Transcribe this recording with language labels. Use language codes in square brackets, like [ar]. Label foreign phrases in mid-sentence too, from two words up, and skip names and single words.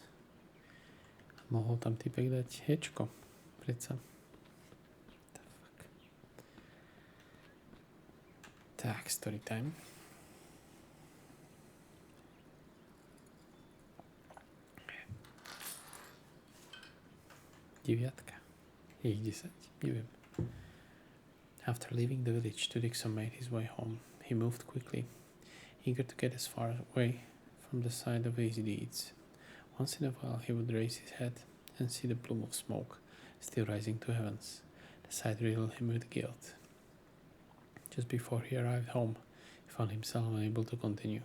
[sk] Mohol tam typek dať hečko. Predsa. Tak, [en] story time. [sk] Deviatka. Je ich 10, neviem. [en] After leaving the village, Tudixon made his way home. He moved quickly, eager to get as far away from the site of his deeds. Once in a while he would raise his head and see the plume of smoke still rising to heavens. The sight riddled him with guilt. Just before he arrived home, he found himself unable to continue.